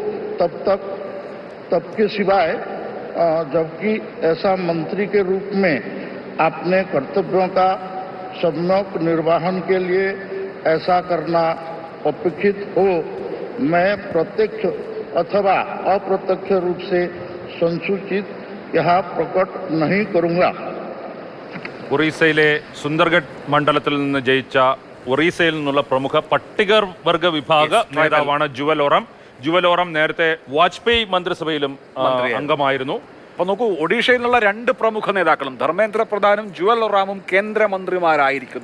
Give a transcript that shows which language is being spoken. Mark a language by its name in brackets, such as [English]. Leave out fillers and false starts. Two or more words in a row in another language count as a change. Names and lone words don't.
[Hindi] तब के सिवाय जबकि ऐसा मंत्री के रूप में अपने कर्तव्यों का सम्यक निर्वहन के लिए ऐसा करना अपेक्षित हो, मैं प्रत्यक्ष अथवा अप्रत्यक्ष रूप से संसूचित यहाँ प्रकट नहीं करूँगा. [Malayalam] ഒറീസയിലെ സുന്ദർഗഡ് മണ്ഡലത്തിൽ നിന്ന് ജയിച്ച ഒറീസയിൽ നിന്നുള്ള പ്രമുഖ പട്ടികവർഗ വിഭാഗ നേതാവാണ് ജുവൽ ഓറാം. ജുവൽ ഓറാം നേരത്തെ വാജ്പേയി മന്ത്രിസഭയിലും അംഗമായിരുന്നു. അപ്പൊ നോക്കൂ, ഒഡീഷയിൽ നിന്നുള്ള രണ്ട് പ്രമുഖ നേതാക്കളും ധർമ്മേന്ദ്ര പ്രധാനും ജുവൽ ഒറാമും കേന്ദ്രമന്ത്രിമാരായിരിക്കുന്നു,